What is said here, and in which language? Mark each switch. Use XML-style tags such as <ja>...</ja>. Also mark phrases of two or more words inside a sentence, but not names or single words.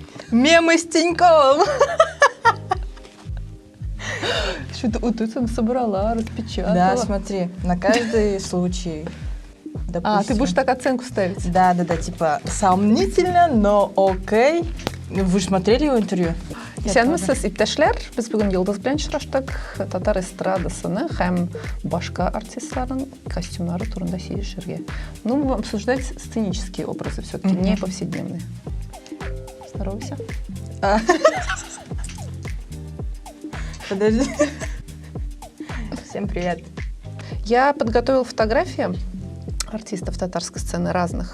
<ru>Мемы с Тиньковым. Что-то вот это собрала, распечатала. Да, смотри, на каждый случай. А, ты будешь так оценку ставить? Да, типа сомнительно, но окей. Вы же смотрели его интервью?</ru> <tt>Сенмесіз иптешлер, біз бүгін Йылдыз белән очраштык, татар эстрадасыны һәм башка артистларның костюмнары турында сөйләшергә.</tt> <ru>Ну, мы будем обсуждать сценические образы, все-таки не повседневные. Здоровайся. Подожди. Всем привет. Я подготовила фотографии артистов татарской сцены разных.</ru>